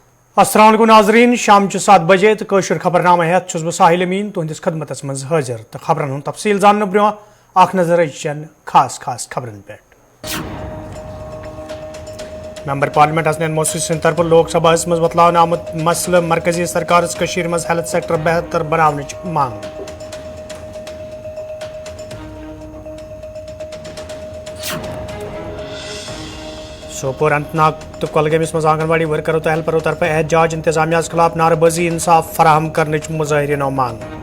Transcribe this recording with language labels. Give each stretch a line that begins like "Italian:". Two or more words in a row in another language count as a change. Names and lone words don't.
Arabic: السلام عليكم
Kashmiri: नाजरीन शाम 7 बजे तो कशर खबरनामा हेत छुस बह साहिल अमीन तुहंदिस खदमतस मज हाजिर तो खबरन हुंद तफसील जानने ब्रोह अख नजर चन खास खबरन पे।
English: member parliament
Kashmiri: हसनैन मोहसिन सिंध तरफ लोकसभा मज बतलावन आमुत मसल मरकजी सरकार मज
English: health sector
Kashmiri: बेहतर बनावनच मांग। सोपोर अनंतनाग तो कुलगामिस मज आंगनवाड़ी वर्करों तो हेल्परों तरफ एहतजाज इंतजामिया खिलाफ नारेबाजी इंसाफ फराहम करने मुजाहिरीन मांग।